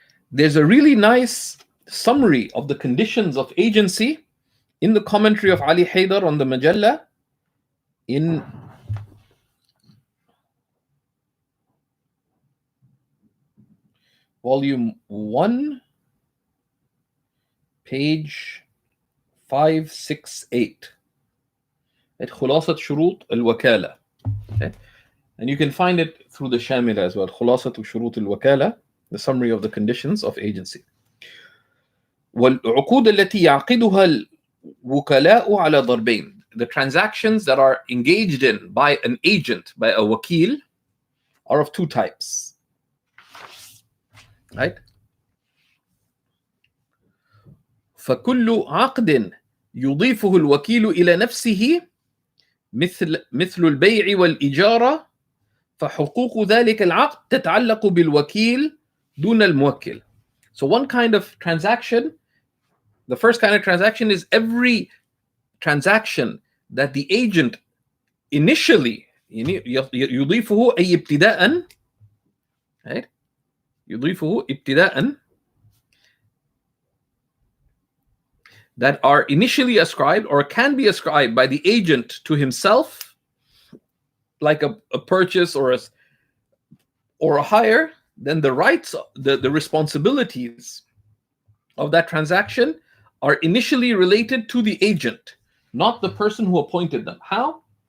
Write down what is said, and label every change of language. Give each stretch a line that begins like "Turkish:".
English: There's a really nice summary of the conditions of agency in the commentary of Ali Haydar on the Majalla in volume 1, page 568 at Khulasat Shurut al-Wakala. Okay? And you can find it through the Shamila as well. Khulasat Shurut al-Wakala, the summary of the conditions of agency.
Arabic: والعقود التي يعقدها الوكلاء على ضربين.
English: The transactions that are engaged in by an agent, by a wakil, are of two types. Right?
Arabic: فكل عقد يضيفه الوكيل إلى نفسه مثل البيع والإجارة فحقوق ذلك العقد تتعلق بالوكيل دون الموكل.
English: So one kind of transaction, the first kind of transaction is every transaction that the agent initially
Arabic: يضيفه أي ابتداء,
English: right?
Arabic: يضيفه ابتداء,
English: that are initially ascribed or can be ascribed by the agent to himself, like a purchase or a hire, then the rights, the responsibilities of that transaction are initially related to the agent, not the person who appointed them. How?